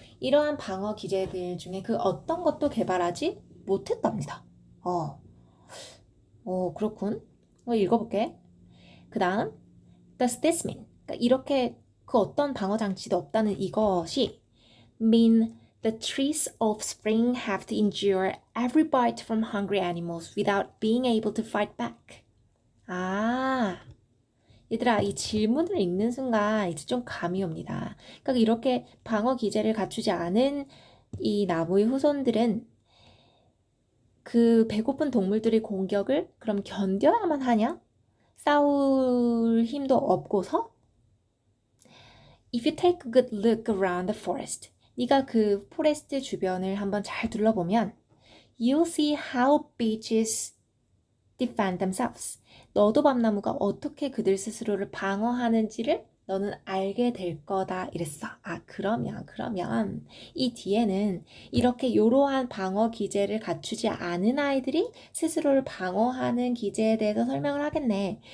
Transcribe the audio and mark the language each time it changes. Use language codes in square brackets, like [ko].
[ko] 이러한 방어 기제들 중에 그 어떤 것도 개발하지 못했답니다. 그렇군. 읽어볼게. 그 다음, [en] does this mean? [ko] 그러니까 이렇게 그 어떤 방어 장치도 없다는 이것이 [en] mean the tree's offspring have to endure every bite from hungry animals without being able to fight back. [ko] 얘들아, 이 질문을 읽는 순간 이제 좀 감이 옵니다. 그러니까 이렇게 방어 기제를 갖추지 않은 이 나무의 후손들은 그 배고픈 동물들의 공격을 그럼 견뎌야만 하냐? 싸울 힘도 없고서? [en] If you take a good look around the forest, [ko] 네가 그 포레스트 주변을 한번 잘 둘러보면 [en] you'll see how beeches defend themselves. [ko] 너도 밤나무가 어떻게 그들 스스로를 방어하는지를 너는 알게 될 거다 이랬어. 그러면 이 뒤에는 이렇게 요러한 방어 기제를 갖추지 않은 아이들이 스스로를 방어하는 기제에 대해서 설명을 하겠네.